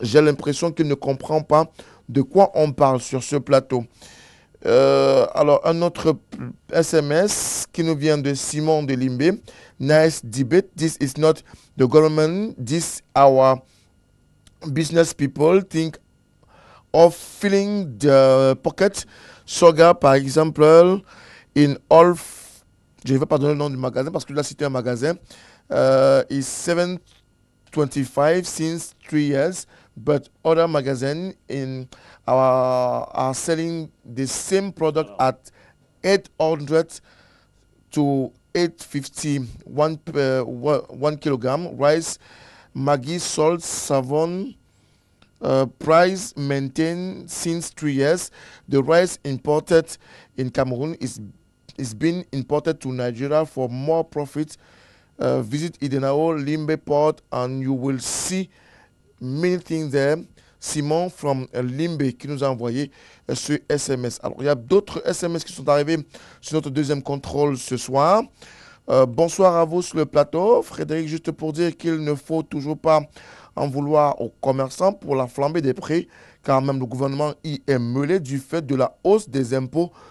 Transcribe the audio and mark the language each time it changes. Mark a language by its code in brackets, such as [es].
[fr] J'ai l'impression qu'il ne comprend pas de quoi on parle sur ce plateau. Alors, un autre SMS qui nous vient de Simon de Limbé. [en] Nice debate. This is not the government. This our business people think of filling the pocket. Sugar, [fr] par exemple, [en] in all, [fr] je ne vais pas donner le nom du magasin parce que là, c'était un magasin, [en] is 7.25 since 3 years, but other magazines are selling the same product at 800 to 850 1 kilogram. Rice, Maggi, salt, savon, price maintained since 3 years. The rice imported in Cameroon is being imported to Nigeria for more profit. Visit Idenao, Limbe Port, and you will see many things there. [fr] Simon from Limbe qui nous a envoyé ce SMS. Alors, il y a d'autres SMS qui sont arrivés sur notre deuxième contrôle ce soir. Bonsoir à vous sur le plateau. Frédéric, juste pour dire qu'il ne faut toujours pas en vouloir aux commerçants pour la flambée des prix, car même le gouvernement y est mêlé du fait de la hausse des impôts.